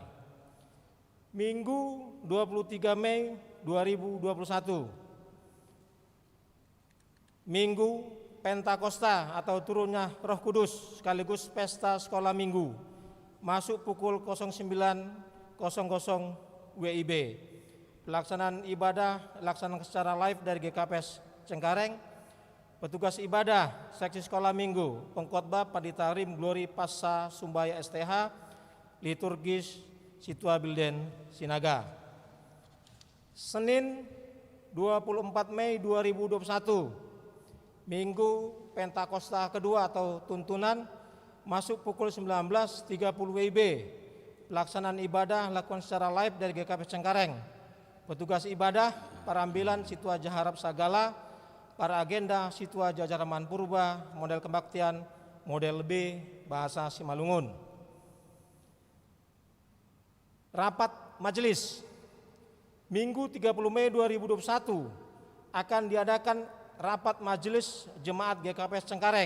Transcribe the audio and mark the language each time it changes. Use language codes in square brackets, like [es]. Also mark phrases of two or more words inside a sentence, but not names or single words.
[id] Minggu 23 Mei 2021, Minggu Pentakosta atau turunnya Roh Kudus sekaligus pesta sekolah minggu, masuk pukul 09.00 WIB. Pelaksanaan ibadah dilaksanakan secara live dari GKPS Cengkareng. Petugas ibadah seksi sekolah minggu, pengkhotbah Pandita Rim Glory Passa Sumbaya STH, liturgis Situa Bilden Sinaga. Senin 24 Mei 2021, Minggu Pentakosta kedua atau tuntunan, masuk pukul 19.30 WIB. Pelaksanaan ibadah lakukan secara live dari GKPS Cengkareng. Petugas ibadah Parambilan Situa Jaharap Sagala, para agenda Situa Jajaraman Purba, model kebaktian, model B, bahasa Simalungun. Rapat majelis Minggu 30 Mei 2021 akan diadakan rapat majelis jemaat GKPS Cengkareng.